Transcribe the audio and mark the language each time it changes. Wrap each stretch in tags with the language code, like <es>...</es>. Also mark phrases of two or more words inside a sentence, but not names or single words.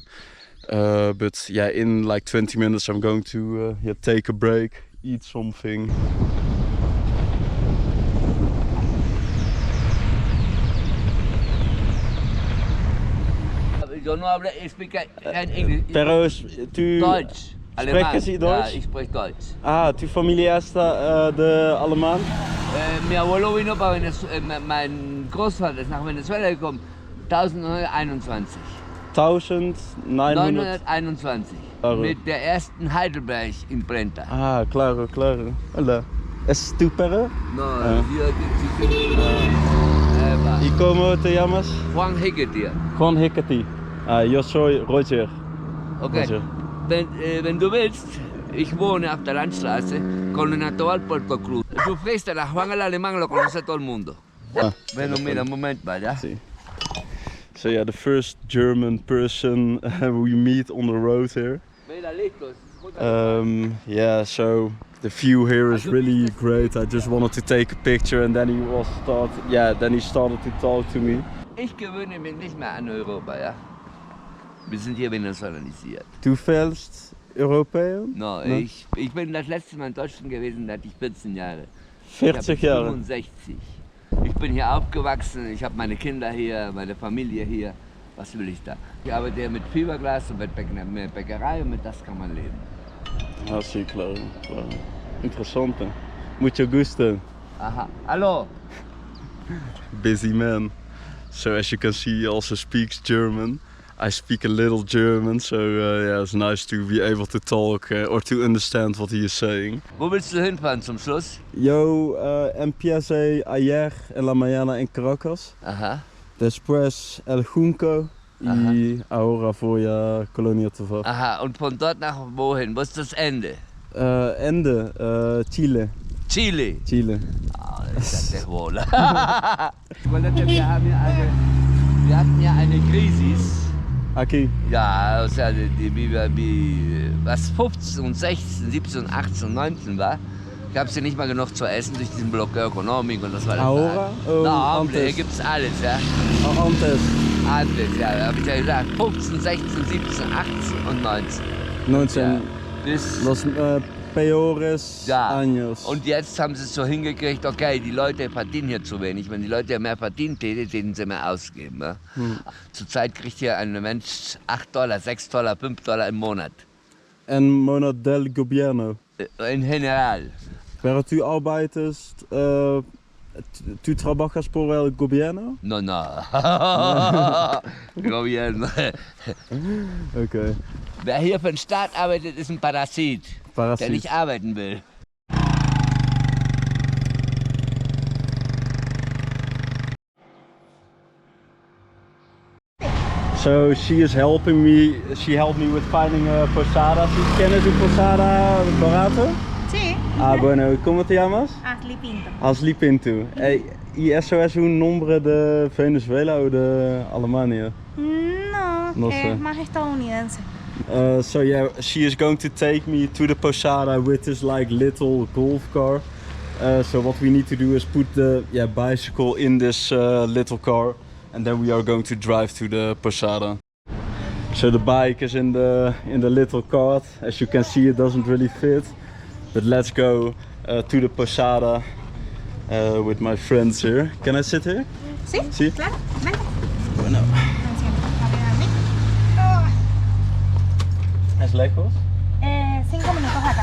<en>But in like 20 minutes I'm going to take a break, eat something.</en> <es>Yo no hablo,</es> <en>speak English.</en> <es>Pero tu</es> <de>Deutsch. sprechen Sie Deutsch? Ja, ich spreche Deutsch.</de> <es>Ah, tu</es> <de>familie ist</de> <es>de Alemán? Mi abuelo vino para Venezuela,</es> <de>mein Großvater ist nach Venezuela gekommen, 1921. 1921.</de> <es>Claro.</es> <de>Mit der ersten Heidelberg-Imprenta.</de> <es>Ah, claro. Hola. ¿Es tu perro? No, ¿Y cómo te llamas? Juan Hegetier. Juan Hecate. Yo soy Roger. Okay. Roger.</es> <de>Wenn du willst, ich wohne auf der Landstraße, Colonia Tovar, Puerto Cruz. Du fragst nach Juan el Alemán,</de> <es>lo conoce todo el mundo. Bueno, mira, un momento, ¿vale? Sí.</es> <en>So the first German person we meet on the road here. So the view here is really great. I just wanted to take a picture, and then he started to talk to me.</en> <de>Ich gewöhne mich nicht mehr an Europa, ja. Wir sind hier venezolanisiert. Du fällst Europäer? No, Ne? ich bin das letzte Mal in Deutschland gewesen, da hatte ich 14 Jahre. 40 Jahre? 65. Ich bin hier aufgewachsen, ich habe meine Kinder hier, meine Familie hier. Was will ich da? Ich arbeite hier mit Fiberglas und mit Bäckerei und mit das kann man leben.</de> <es>Ah, sí, claro. Interessante. Mucho gusto.</es> <de>Aha. Hallo.</de> <en>Busy man. So as you can see, he also speaks German. I speak a little German, so it's nice to be able to talk or to understand what he is saying.</en> <de>Wo willst du hinfahren zum Schluss?</de> <es>Yo empiece ayer en la mañana en Caracas. Aha. Después el Junco y ahora voy a Colonia Tovar.</es> <de>Aha, und von dort nach wohin? Wo ist das Ende? Ende, Chile. Chile. Chile. Ah, das ist ja wohl. Wir hatten ja eine Krisis.</de> <es>Aquí.</es> <de>Ja, also wie was 15 und 16, 17 und 18 und 19 war. Gab es ja nicht mal genug zu essen durch diesen Block Ökonomik und das war das.</de> <es>Ahora?</es> <de>Na,</de> <es>Antes.</es> <de>hier gibt's alles, ja.</de> <es>Antes. Antes,</es> <de>ja, da hab ich ja gesagt. 15, 16, 17, 18 und 19. 19. Ja, bis</de> <es>Los peores años.</es> <de>Und jetzt haben sie es so hingekriegt, okay, die Leute verdienen hier zu wenig. Wenn die Leute mehr verdienen, täten sie mehr ausgeben. Ja? Zurzeit kriegt hier ein Mensch $8, $6, $5 im Monat.</de> <es>En monat del gobierno.</es> <en>In general.</en> <es>Pero tú arbeites, tú trabajas por el gobierno? No. Gobierno. Okay.</es> <de>Wer hier für den Staat arbeitet, ist ein Parasit. Der nicht arbeiten will.</de> <en>So she is helping me. She helped me with finding a posada.</en> <es>¿Tienes un posada barato? Sí. Ah, bueno. ¿Cómo te llamas? Ashley Pinto. Ashley Pinto. ¿Y eso es un nombre de Venezuela o de Alemania? No, sé. es más estadounidense.</es> <en>So she is going to take me to the posada with this like little golf car. So what we need to do is put the bicycle in this little car, and then we are going to drive to the posada. So the bike is in the little cart. As you can see, it doesn't really fit, but let's go to the posada with my friends here. Can I sit here?</en> <es>Sí, Sí. claro. Ven. Bueno. ¿Es lejos? 5 minutos acá.</es>